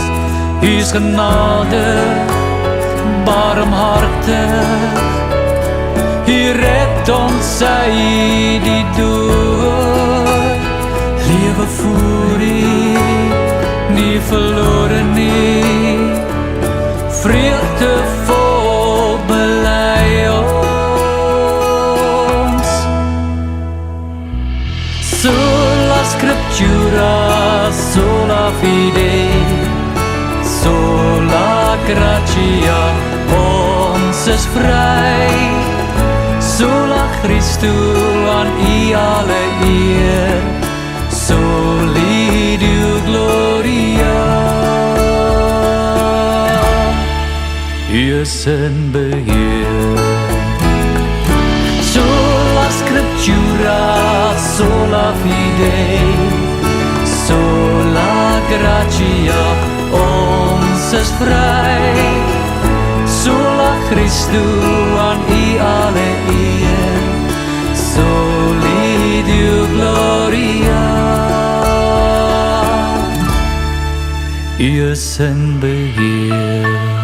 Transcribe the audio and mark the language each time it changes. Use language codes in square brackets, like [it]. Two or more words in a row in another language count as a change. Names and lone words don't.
[af] U's genade, barmhartig, U red ons uit die dood, lewe voor U, nie verlore nie, vreugde vol bely ons. [la] Sola Scriptura, sola fide, sola gratia, [af] ons is vry. [la] Sola Christu, [af] aan U alle eer, [la] soli Deo gloria. [af] U is in beheer. [la] Sola Scriptura, sola fide, sola gratia, [af] ons is vry. [la] Sola Christu, [af] aan U alle eer, [la] soli Deo gloria. [af] U is in beheer.